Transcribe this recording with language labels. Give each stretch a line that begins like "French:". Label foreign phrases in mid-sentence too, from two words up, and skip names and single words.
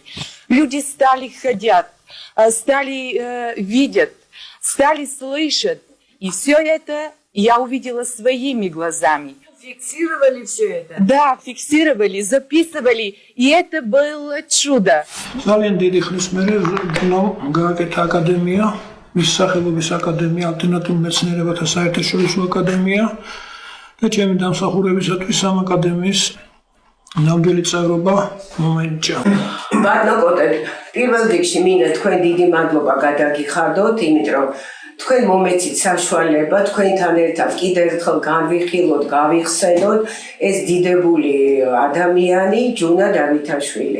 Russian: Люди стали ходить, стали видеть, стали слышать. И все это я увидела своими глазами. Фиксировали все это? Да, фиксировали, записывали. И это было чудо.
Georgian: ძალიან დიდი ხნის მერე გააკეთა აკადემია, მის სახელობის აკადემია, ალტერნატიულ მეცნიერებათა საერთაშორისო აკადემია. და ჩემი დამსახურებისათვის ამ აკადემიის ნამდვილი წევრობა მომენჭა. ბატონო კოტე, პირველ რიგში მინდა თქვენ დიდი მადლობა გადაგიხადოთ, იმიტომ რომ თქვენ მომეცით საშუალება თქვენთან ერთად კიდევ ერთხელ განვიხილოთ, გავიხსენოთ ეს დიდებული ადამიანი ჯუნა დავითაშვილი.